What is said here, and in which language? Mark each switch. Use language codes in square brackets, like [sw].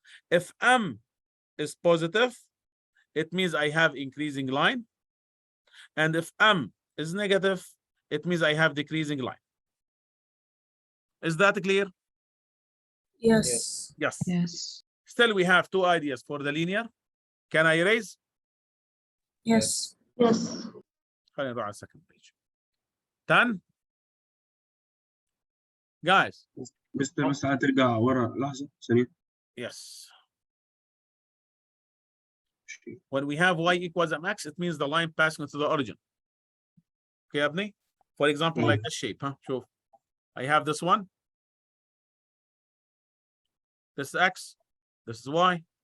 [en] If m is positive, it means I have increasing line. And if m is negative, it means I have decreasing line. Is that clear? Yes. Yes. Yes. Still, we have 2 ideas for the linear. Can I erase? Yes. Yes. [ar] خلينا نروح على [en] second page. 10. Guys. [ar] مستر بس تعال ترجع ورا لحظة ثانية. [en] Yes. When we have y equals mx, it means the line passing to the origin. Okay, Abni? For example, like this shape, huh? So I have this one. This is x. This is y.